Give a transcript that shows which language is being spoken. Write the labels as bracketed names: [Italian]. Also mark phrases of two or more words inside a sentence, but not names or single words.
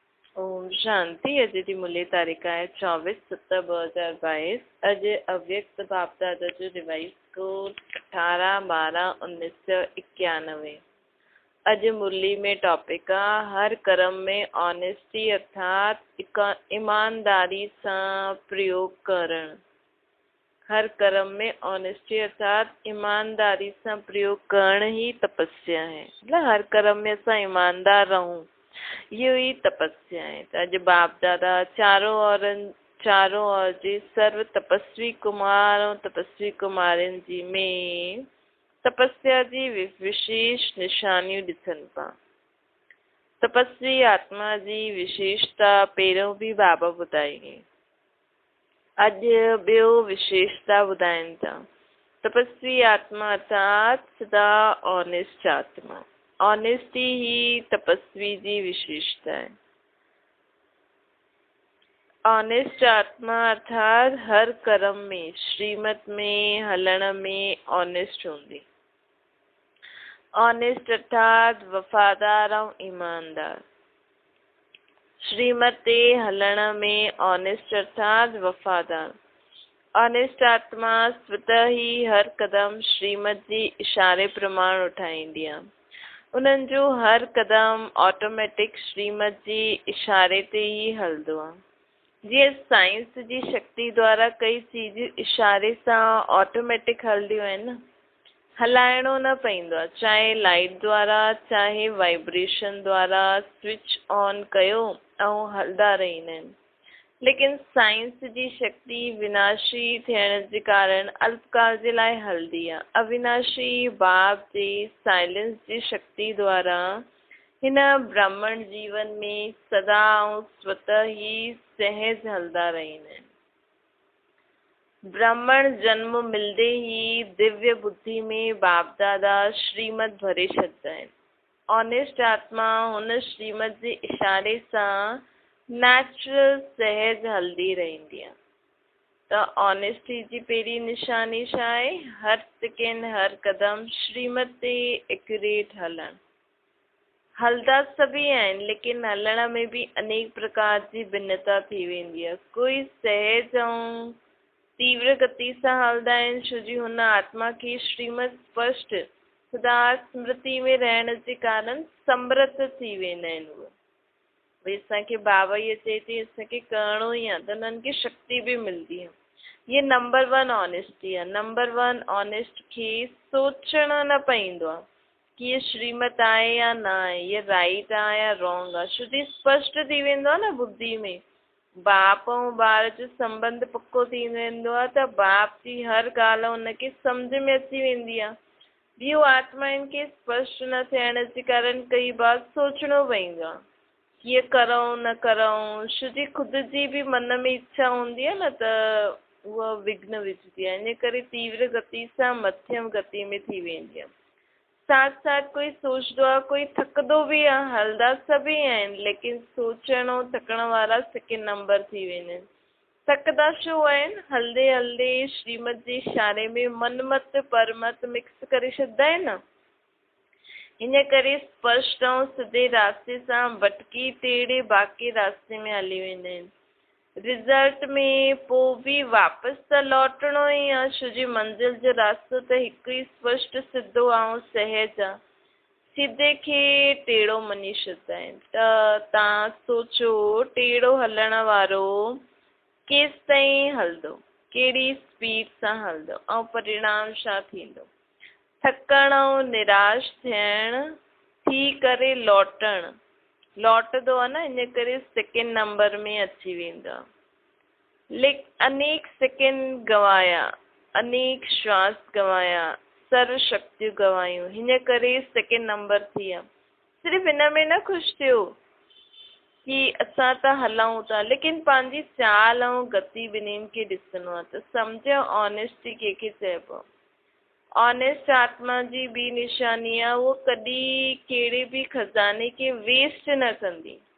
[Sindhi] ओम शांति। अॼु जी मुल्य तारीख़ आहे 24/7/2022। अॼु अव्यक्त बाप दादा जो [English] revise code [Sindhi] 18/12/1991। अॼु मुरली में टॉपिक आहे हर कर्म में ऑनेस्टी अर्थात ईमानदारी सां प्रयोग करणु। हर कर्म में ऑनेस्टी अर्थात ईमानदारी सां प्रयोग करण ही तपस्या है। मतलब हर कर्म में असां ईमानदार रहूं, इहो ही तपस्या है। त अॼु बाप दादा चारों ओर जे सर्व तपस्वी कुमार ऐं तपस्वी कुमारियुनि जी में तपस्या जी विशेष निशानियूं ॾिसनि पिया। तपस्वी आत्मा जी विशेषता पहिरियों बि बाबा ॿुधाई। अॼु ॿियो विशेषता ॿुधाइनि था। तपस्वी आत्मा अर्थात सदा ऑनेस्ट आत्मा। ऑनेस्टी ही तपस्वी जी विशेषता है। ऑनेस्ट आत्मा अर्थात हर कर्म में श्रीमत में हलण में ऑनेस्ट हूंदी। ऑनेस्ट अर्थात वफ़ादार ऐं ईमानदार। श्रीमत ते हलण में ऑनेस्ट अर्थात वफ़ादार। ऑनेस्ट आत्मा स्वतः ही हर कदम श्रीमत जी इशारे प्रमाण उठाईंदी आहे। उन्हनि जो हर कदम ऑटोमेटिक श्रीमत जी इशारे ते ही हलंदो आहे। जीअं साइंस जी शक्ति द्वारा कई चीजूं इशारे सां ऑटोमेटिक हलंदियूं आहिनि। हलाइणो न पवंदो आहे, चाहे लाइट द्वारा चाहे वाइब्रेशन द्वारा [English] switch on [Sindhi] कयो ऐं हलंदा रहंदा आहिनि। लेकिन साइंस जी शक्ति विनाशी थियण जे कारण अल्पकाल जे लाइ हलंदी आहे। अविनाशी बाप जे साइलेंस जी शक्ति द्वारा हिन ब्राह्मण जीवन में सदा ऐं स्वतः ही सहज हलंदा रहंदा आहिनि। ब्राह्मण जन्म मिलंदे ही दिव्य बुद्धि में बाप दादा श्रीमत भरे छॾींदा आहिनि। ऑनेस्ट आत्मा हुन श्रीमत जे इशारे सां नेचुरल सहज हलदी रहंदी आहे। त ऑनेस्टी जी पहिरीं निशानी छा आहे? हर सेकेंड हर कदम श्रीमत ते एक्यूरेट हलणु। हलदा सभी आहिनि, लेकिन हलण में भी अनेक प्रकार जी भिन्नता थी वेंदी आहे। कोई सहज ऐं तीव्र गति सां हलंदा आहिनि, छो जी हुन आत्मा खे श्रीमत स्पष्ट सदा स्मृति में रहण जे कारण समृत थी वेंदा आहिनि। उहे भई असांखे बाबा इहे चए थी असांखे करिणो ई आहे, त उन्हनि खे शक्ति भी मिलंदी आहे। ये नंबर 1 ऑनेस्टी आहे। नंबर 1 ऑनेस्ट खे सोचणो न पवंदो आहे कि ये श्रीमत आहे या न आहे, ये राइट आहे या रॉन्ग आहे, छो जी स्पष्ट थी वेंदो आहे न बुद्धि में। बाप ऐं ॿार जो संबंध पक्को थी वेंदो आहे त बाप जी हर ॻाल्हि हुनखे सम्झ में अची वेंदी आहे। ॿियूं आत्माउनि खे स्पष्ट न थियण जे कारण कई बार सोचणो पवंदो आहे कीअं करूं न करूं, छो जी ख़ुदि जी भी मन में इच्छा हूंदी आहे न, त उहा विघ्न विझदी आहे। इन करे तीव्र गति सां मध्यम गति में थी वेंदी आहे। साथ साथ कोई सोचदो आहे, कोई थकदो भी आहे। हलदा सभी आहिनि, लेकिन सोचण ऐं थकण वारा सेकेंड नंबर थी वेंदा आहिनि। थकदा छो आहिनि? हलदे हलदे श्रीमत जे इशारे में मनमत परमत मिक्स करे छॾींदा आहिनि न। इन करे स्पष्ट ऐं सिधे रास्ते सां भटकी टेढ़े बाके रास्ते में हली वेंदा आहिनि। रिज़ल्ट में पोइ भी वापसि त लौटणो ई आहे, छो जी मंज़िल जो रास्तो त हिकु ई स्पष्ट सिधो ऐं सहज आहे। सीधे खे टेढ़ो मञी छॾींदा आहिनि। त तव्हां सोचो, टेढ़ो हलण वारो केसि ताईं हलंदो, कहिड़ी स्पीड सां हलंदो ऐं परिणाम छा थींदो? थकण ऐं निराश थियण थी करे लौटंदो आहे न। इन करे सेकेंड नंबर में अची वेंदो आहे। अनेक सेकेंड गवाया, अनेक श्वास गवाया, सर्व शक्तियूं गवायूं, हिन करे सेकेंड नंबर थी विया। सिर्फ़ु हिन में न ख़ुशि थियो कि असां त हलूं था, लेकिन पंहिंजी चाल ऐं गति ॿिन्हिनि खे ॾिसणो आहे। त सम्झो ऑनेस्टी कंहिंखे चइबो आहे। ऑनेस्ट आत्मा जी ॿी निशानी आहे, उहो कॾहिं कहिड़े भी खज़ाने खे वेस्ट न कंदी।